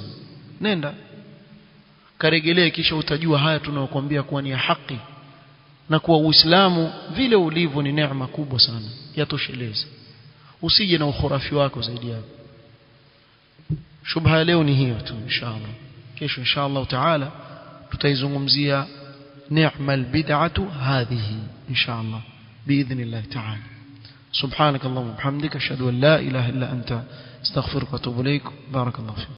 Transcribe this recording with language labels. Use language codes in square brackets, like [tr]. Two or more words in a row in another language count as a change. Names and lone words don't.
[sw] Nenda karegelee, kisha utajua haya tunayokuambia kuwa ni ya haki, na kuwa Uislamu vile ulivyo ni neema kubwa sana, yatosheleza. Usije na ukhurafi wako zaidi hapo. Shubha leo ni hiyo tu. Inshallah kesho [ar] إن شاء الله تعالى [sw] tutaizungumzia neema [ar] البدعة هذه إن شاء الله بإذن الله تعالى. سبحانك اللهم وبحمدك أشهد أن لا إله إلا أنت أستغفرك وأتوب إليك. بارك الله فيك.